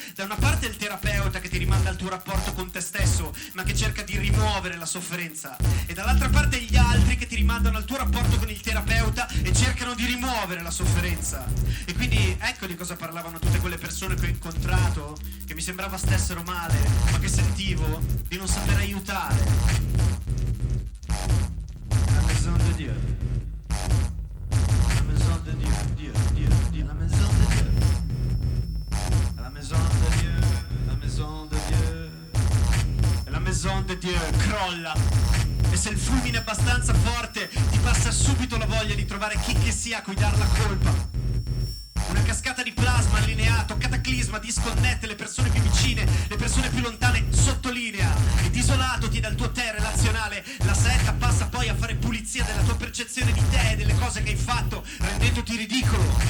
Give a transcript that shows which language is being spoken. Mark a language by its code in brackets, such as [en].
[it] Da una parte il terapeuta che ti rimanda al tuo rapporto con te stesso, ma che cerca di rimuovere la sofferenza, e dall'altra parte gli altri che ti rimandano al tuo rapporto con il terapeuta e cercano di rimuovere la sofferenza. E quindi ecco di cosa parlavano tutte quelle persone che ho incontrato, che mi sembrava stessero male, ma che sentivo di non saper aiutare. [fr] La maison de Dieu, la maison de Dieu, Dieu, Dieu, Dieu, la maison de Dieu, la maison de Dieu, la maison de Dieu. [it] E [fr] la maison de Dieu [it] crolla. E se il fulmine è abbastanza forte, ti passa subito la voglia di trovare chi che sia a cui dar la colpa. Una cascata di plasma allineato, cataclisma, disconnette le persone più vicine, le persone più lontane sottolinea. Ed isolatoti dal tuo te relazionale, la setta passa poi a fare pulizia della tua percezione di te e delle cose che hai fatto, rendendoti ridicolo.